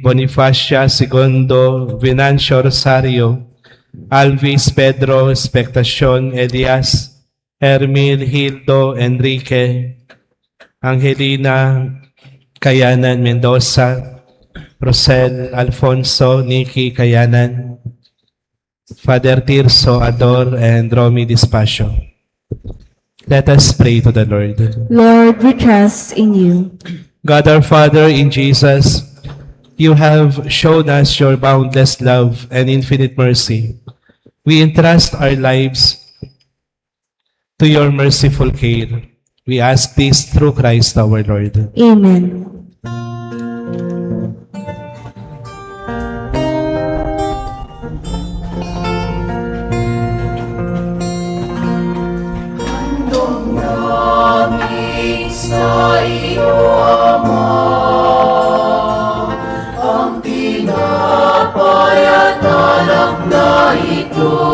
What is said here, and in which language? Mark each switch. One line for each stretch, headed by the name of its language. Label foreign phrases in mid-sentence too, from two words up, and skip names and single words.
English: Bonifacia II, Venancio Rosario, Alvis Pedro Expectacion Elias, Hermil Hildo Enrique, Angelina Kayanan Mendoza, Rosel Alfonso Nikki Kayanan, Father Tirso Ador, and Romy Dispacio. Let us pray to the Lord. Lord, we trust in you. God our Father, in Jesus, you have shown us your boundless love and infinite mercy. We entrust our lives to your merciful care. We ask this through Christ our Lord. Amen.
Filipino: Sa iyo, Ama, ang tinapay at alak na ito,